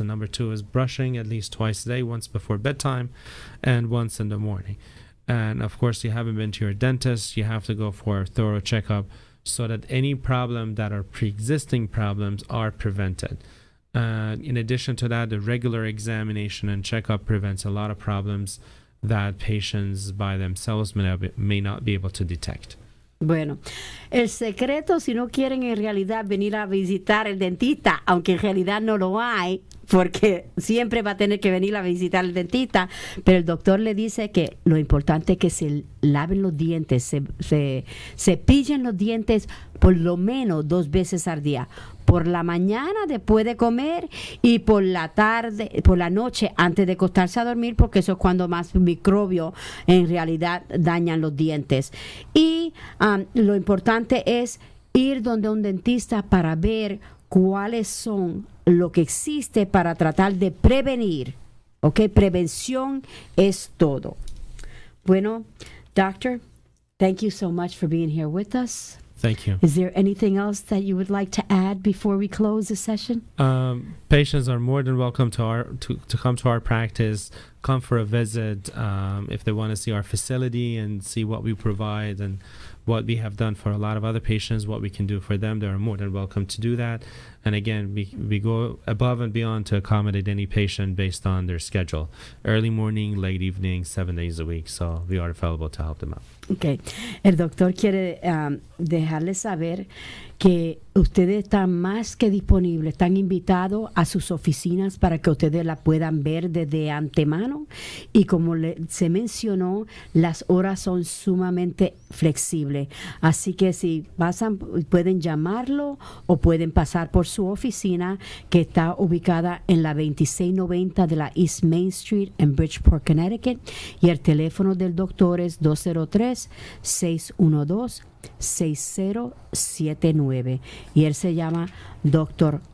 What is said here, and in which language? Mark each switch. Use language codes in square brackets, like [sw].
[en] And number two is brushing at least twice a day, once before bedtime and once in the morning. And of course, you haven't been to your dentist. You have to go for a thorough checkup so that any problem that are pre-existing problems are prevented. In addition to that, the regular examination and checkup prevents a lot of problems that patients by themselves may not be able to detect. [es] Bueno, el secreto, si no quieren en realidad venir a visitar el dentista, aunque en realidad no lo hay, porque siempre va a tener que venir a visitar el dentista, pero el doctor le dice que lo importante es que se laven los dientes, se cepillen los dientes por lo menos 2 veces al día. Por la mañana después de comer y por la tarde, por la noche antes de acostarse a dormir, porque eso es cuando más microbios en realidad dañan los dientes. Y lo importante es ir donde un dentista para ver cuáles son lo que existe para tratar de prevenir. ¿Ok? Prevención es todo. Bueno, doctor, [en] thank you so much for being here with us. Thank you. Is there anything else that you would like to add before we close the session? Patients are more than welcome to come to our practice, come for a visit. If they want to see our facility and see what we provide and what we have done for a lot of other patients, what we can do for them, they are more than welcome to do that. And again, we go above and beyond to accommodate any patient based on their schedule. Early morning, late evening, 7 days a week. So we are available to help them out. Okay. [es] El doctor quiere dejarles saber que ustedes están más que disponibles, están invitados a sus oficinas para que ustedes la puedan ver desde antemano, y como se mencionó, las horas son sumamente flexibles, así que si pasan pueden llamarlo o pueden pasar por su oficina, que está ubicada en la 2690 de la East Main Street en Bridgeport, Connecticut, y el teléfono del doctor es 203-612-6079, y él se llama Dr.